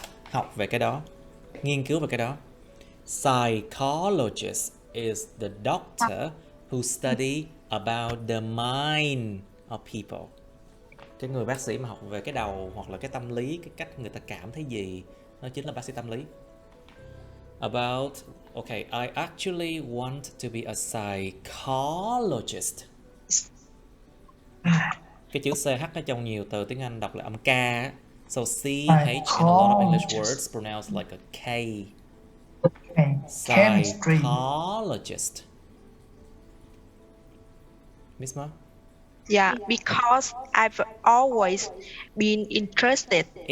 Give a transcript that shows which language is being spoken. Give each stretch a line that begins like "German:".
Vietnamese: Học về cái đó, nghiên cứu về cái đó.
English: Psychologist is the doctor who study about the mind of people.
Vietnamese: Cái người bác sĩ mà học về cái đầu hoặc là cái tâm lý, cái cách người ta cảm thấy gì, nó chính là bác sĩ tâm lý.
English: Okay, I actually want to be a psychologist.
Vietnamese: Cái chữ CH ở trong nhiều từ tiếng Anh đọc là âm K.
English: So CH in a lot of English words pronounced like a K. Psychologist. Miss Ma? Yeah, because I've always been interested